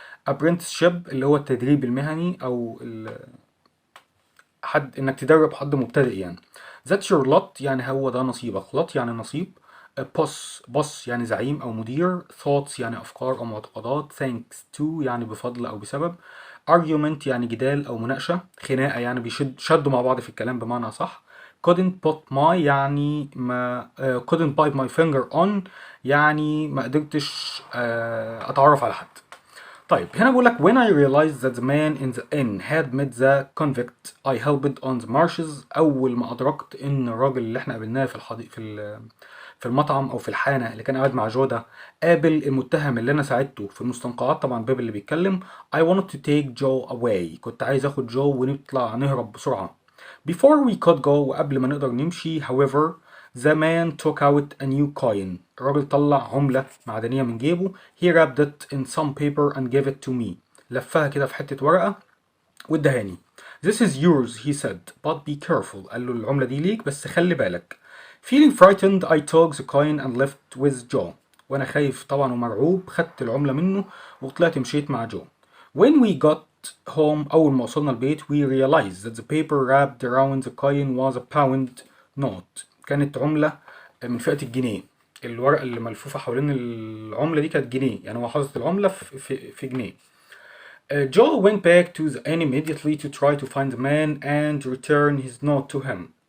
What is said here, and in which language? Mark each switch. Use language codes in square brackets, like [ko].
[ar] apprenticeship اللي هو التدريب المهني او حد انك تدرب حد مبتدئ يعني. [en] that's your lot [ar] يعني هو ده نصيبك. lot يعني نصيب. boss يعني زعيم او مدير. thoughts يعني افكار او معتقدات. thanks to يعني بفضل او بسبب. argument يعني جدال او مناقشة. خناقة يعني شدوا مع بعض في الكلام بمعنى صح. [en] couldn't put my [ar] يعني ما [en] couldn't bite my finger on [ar] يعني ما قدرتش اتعرف على حد. طيب هنا بقول لك [en] when I realized that the man in the inn had met the convict I helped on the marshes. [ar] أول ما أدركت إن الراجل اللي إحنا قابلناه في في المطعم أو في الحانة اللي كان قاعد مع جو ده قابل المتهم اللي أنا ساعدته في المستنقعات، طبعا باب اللي بيتكلم. [en] I wanted to take Joe away. [ar] كنت عايز آخد جو ونطلع نهرب بسرعة. [en] Before we could go [ar] وقبل ما نقدر نمشي [en] however the man took out a new coin. [ar] الراجل طلع عملة معدنية من جيبه. [en] He wrapped it in some paper and gave it to me. [ar] لفها كده في حتة ورقة وادهاني. [en] This is yours he said but be careful. [ar] قال له العملة دي ليك بس خلي بالك. [en] Feeling frightened I took the coin and left with Joe. [ar] وانا خايف طبعا ومرعوب خدت العملة منه وطلعت مشيت مع جو. [en] When we got home [ar] أول ما وصلنا البيت [en] we realized that the paper wrapped around the coin was a pound note. [ar] كانت عملة من فئة الجنيه. الورقة اللي ملفوفة حوالين العملة دي كانت جنيه، يعني هو حاطط العملة في جنيه. [en] Joe went back to the inn immediately to try to find the man and return his note to him.